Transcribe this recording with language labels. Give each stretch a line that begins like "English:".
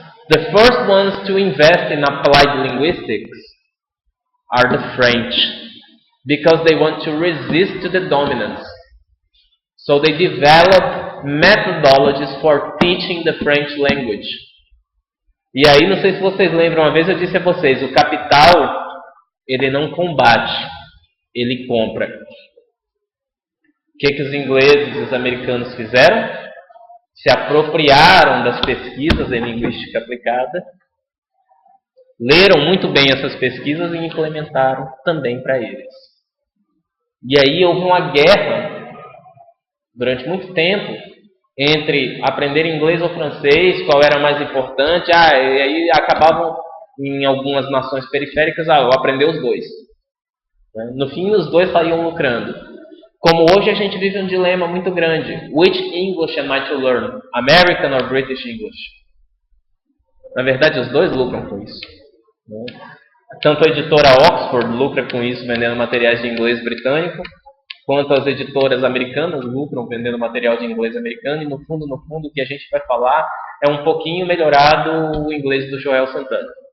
English: The first ones to invest in applied linguistics are the French, because they want to resist to the dominance. So they develop methodologies for teaching the French language.
Portuguese: E aí, não sei se vocês lembram, uma vez eu disse a vocês, o capital, ele não combate, ele compra. O que os ingleses e os americanos fizeram? Se apropriaram das pesquisas em linguística aplicada, leram muito bem essas pesquisas e implementaram também para eles. E aí houve uma guerra, durante muito tempo, entre aprender inglês ou francês, qual era mais importante, e aí acabavam em algumas nações periféricas, eu aprender os dois. No fim, os dois saíam lucrando. Como hoje a gente vive um dilema muito grande.
English: Which English am I to learn? American or British English?
Portuguese: Na verdade, os dois lucram com isso. Tanto a editora Oxford lucra com isso, vendendo materiais de inglês britânico, quanto as editoras americanas lucram vendendo material de inglês americano, e no fundo, o que a gente vai falar é um pouquinho melhorado o inglês do Joel Santana.